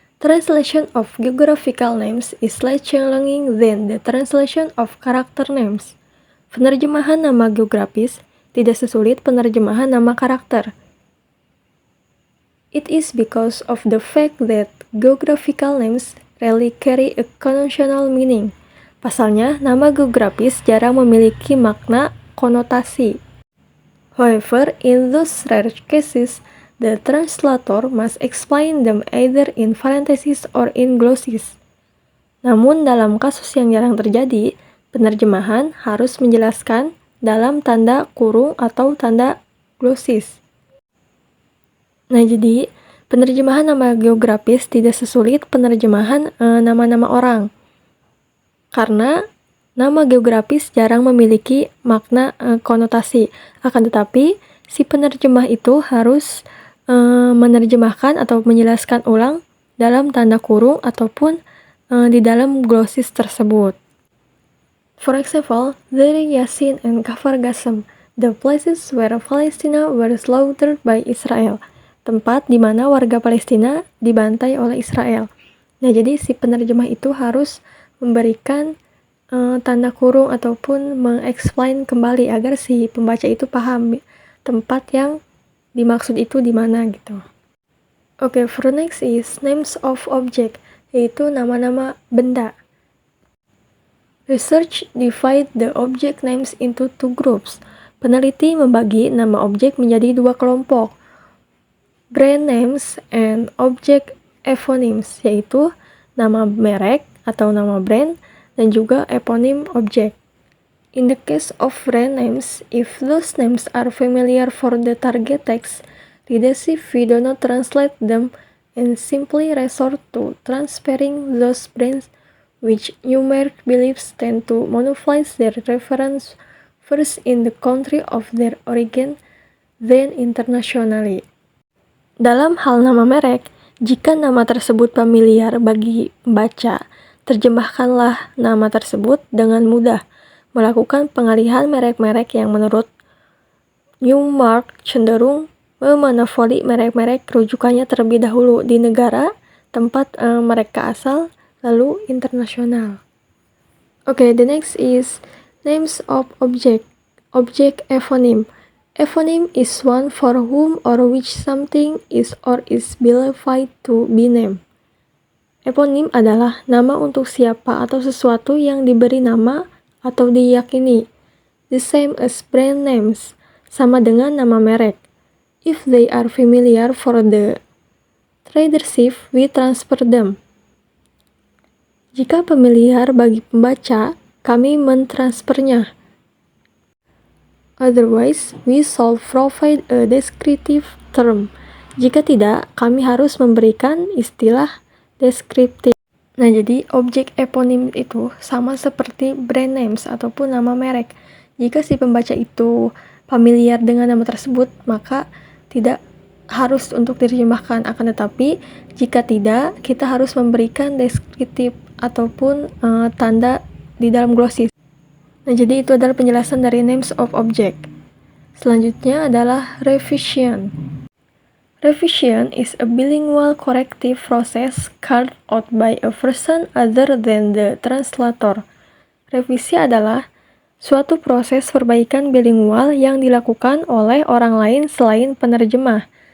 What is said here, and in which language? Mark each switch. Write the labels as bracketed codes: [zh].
[en] Translation of geographical names is less challenging than the translation of character names. [id] Penerjemahan nama geografis tidak sesulit penerjemahan nama karakter. [en] It is because of the fact that geographical names rarely carry a connotational meaning. [id] Pasalnya, nama geografis jarang memiliki makna konotasi. [en] However, in those rare cases, the translator must explain them either in parentheses or in glosses. [id] Namun, dalam kasus yang jarang terjadi, penerjemahan harus menjelaskan dalam tanda kurung atau tanda glossis. Nah, jadi penerjemahan nama geografis tidak sesulit penerjemahan nama-nama orang. Karena nama geografis jarang memiliki makna konotasi. Akan tetapi, si penerjemah itu harus menerjemahkan atau menjelaskan ulang dalam tanda kurung ataupun di dalam glossis tersebut. [en] For example, Deir Yassin and Kfar Qasim, the places where Palestina were slaughtered by Israel. [id] Tempat di mana warga Palestina dibantai oleh Israel. Nah, jadi si penerjemah itu harus memberikan tanda kurung ataupun mengexplain kembali agar si pembaca itu paham tempat yang dimaksud itu di mana gitu. [en] Oke, for next is names of object, [id] yaitu nama-nama benda. [en] Research divide the object names into two groups. [id] Peneliti membagi nama objek menjadi dua kelompok, [en] brand names and object eponyms, [id] yaitu nama merek atau nama brand dan juga eponym object. [en] In the case of brand names, if those names are familiar for the target text, readers if we do not translate them and simply resort to transferring those brands which numeric beliefs tend to monopolize their reference first in the country of their origin, then internationally. [id] Dalam hal nama merek, jika nama tersebut familiar bagi pembaca, terjemahkanlah nama tersebut dengan mudah. Melakukan pengalihan merek-merek yang menurut Newmark cenderung memonopoli merek-merek rujukannya terlebih dahulu di negara tempat mereka asal, lalu internasional. [en] Okay, the next is names of object. Object eponym. Eponym is one for whom or which something is or is believed to be named. [id] Eponym adalah nama untuk siapa atau sesuatu yang diberi nama atau diyakini. [en] The same as brand names, [id] sama dengan nama merek. [en] If they are familiar for the readership, we transfer them. [id] Jika familiar bagi pembaca, kami mentransfernya. [en] Otherwise, we shall provide a descriptive term. [id] Jika tidak, kami harus memberikan istilah deskriptif. Nah, jadi objek eponym itu sama seperti brand names ataupun nama merek. Jika si pembaca itu familiar dengan nama tersebut, maka tidak harus untuk diterjemahkan. Akan tetapi, jika tidak, kita harus memberikan deskriptif ataupun tanda di dalam glossis. Nah, jadi itu adalah penjelasan dari [en] names of object. [id] Selanjutnya adalah revision. [en] Revision is a bilingual corrective process carried out by a person other than the translator. [id] Revisi adalah suatu proses perbaikan bilingual yang dilakukan oleh orang lain selain penerjemah.